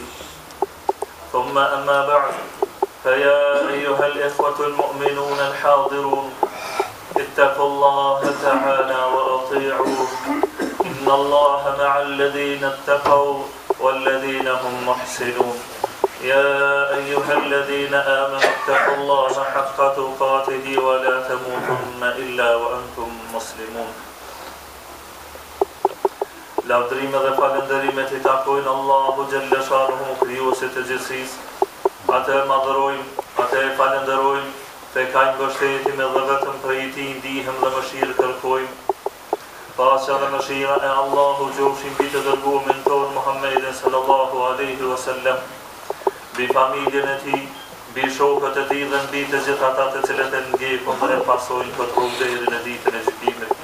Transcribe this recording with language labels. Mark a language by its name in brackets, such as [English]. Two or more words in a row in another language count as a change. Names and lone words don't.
[Arabic] ثم أما بعد، فيا أيها الإخوة المؤمنون الحاضرون، اتقوا الله تعالى وأطيعوه إن الله مع الذين اتقوا والذين هم محسنون يا أيها الذين آمنوا اتقوا الله حق تقاته ولا تموتن إلا وأنتم مسلمون. [Albanian] Lavdrime dhe falënderimet I takojnë Allahu [Arabic] جل شأنه, [Albanian] krijuesit të gjithësisë. Atë e madhërojmë, atë e falënderojmë, te kajnë mbështetim edhe vetëm prej Tij ndihem dhe mëshirë kërkojmë. Paqja dhe mëshira e Allahu qofshin mbi të dërguarin tonë Muhammedin [Arabic] صلى الله عليه وسلم, [Albanian] mbi familjen e Tij, mbi shokët e Tij dhe mbi të gjithë ata të cilët e ndjekun dhe e pasojnë këtë rrugë deri në ditën e gjykimit.